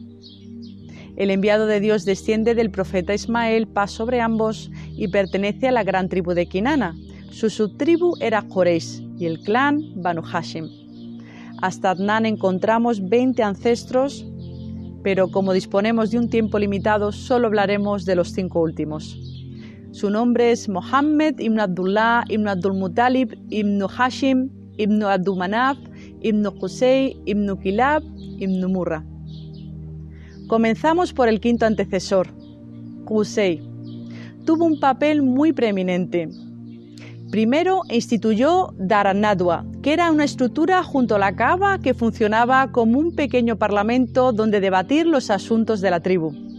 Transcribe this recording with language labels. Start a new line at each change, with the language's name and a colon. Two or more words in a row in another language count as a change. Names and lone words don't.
Spanish: El enviado de Dios desciende del profeta Ismael, paz sobre ambos, y pertenece a la gran tribu de Kinana. Su subtribu era Quraysh y el clan Banu Hashim. Hasta Adnán encontramos 20 ancestros, pero como disponemos de un tiempo limitado, solo hablaremos de los 5 últimos. Su nombre es Mohammed ibn Abdullah ibn Abdul Muttalib ibn Hashim ibn Abdul Manaf ibn Qusay ibn Kilab ibn Murra. Comenzamos por el quinto antecesor, Qusay. Tuvo un papel muy preeminente. Primero instituyó Dar an-Nadwa, que era una estructura junto a la Kaaba que funcionaba como un pequeño parlamento donde debatir los asuntos de la tribu.